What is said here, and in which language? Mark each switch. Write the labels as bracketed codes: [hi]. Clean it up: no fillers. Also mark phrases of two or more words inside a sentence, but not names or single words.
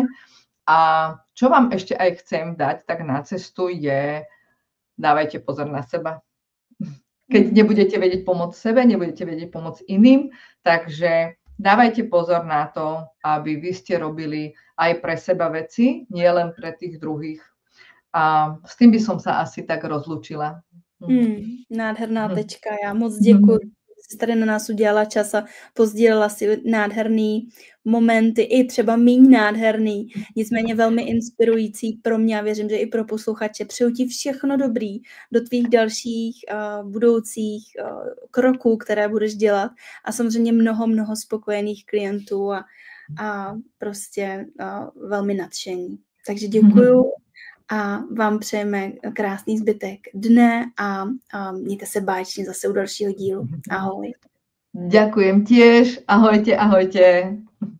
[sk] A čo vám ešte aj chcem dať, tak na cestu je, dávajte pozor na seba. Keď nebudete vedieť pomôcť sebe, nebudete vedieť pomôcť iným, takže dávajte pozor na to, aby vy ste robili aj pre seba veci, nie len pre tých druhých. A s tým by som sa asi tak rozlúčila. [cs] Nádherná tečka. Já moc děkuji, že jsi tady na nás udělala čas a pozdílela si nádherný momenty, i třeba míň nádherný, nicméně velmi inspirující pro mě a věřím, že i pro posluchače. Přeju ti všechno dobrý do tvých dalších budoucích kroků, které budeš dělat a samozřejmě mnoho spokojených klientů a prostě velmi nadšení. Takže děkuju. A vám přejeme krásný zbytek dne a mějte se báječně zase u dalšího dílu. Ahoj. [sk] Ďakujem tiež. Ahojte, ahojte.